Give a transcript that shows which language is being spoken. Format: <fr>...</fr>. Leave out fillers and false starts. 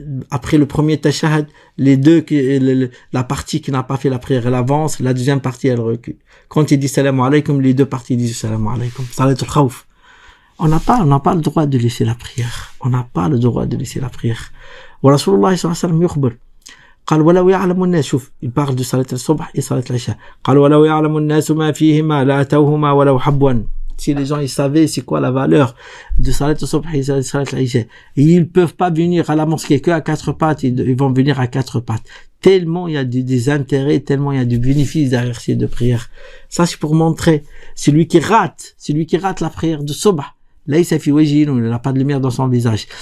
<fr>Après le premier tashahhud, la partie qui n'a pas fait la prière, elle avance, la deuxième partie, elle recule. Quand il dit salam alaykum, les 2 parties disent salam alaykum. Salatul khawf. On n'a pas le droit de laisser la prière. On n'a pas le droit de laisser la prière.</fr> <ar>Wa Rasulullah sallallahu alayhi wa sallam yukhbir. قال ولو يعلم الناس, شوف, il parle de salat al-subh et salat al-isha. قال ولو يعلم الناس ما فيهما لأتوهما ولو حبوا.</ar> <fr>Si les gens ils savaient c'est quoi la valeur de salat al-subh et salat al-isha, ils peuvent pas venir à la mosquée que à 4 pattes, ils vont venir à 4 pattes. Tellement il y a des intérêts, tellement il y a du bénéfice derrière ces 2 prières. Ça c'est pour montrer celui qui rate la prière de subh, laysa fi wajhihi, il n'a pas de lumière dans son visage.</fr>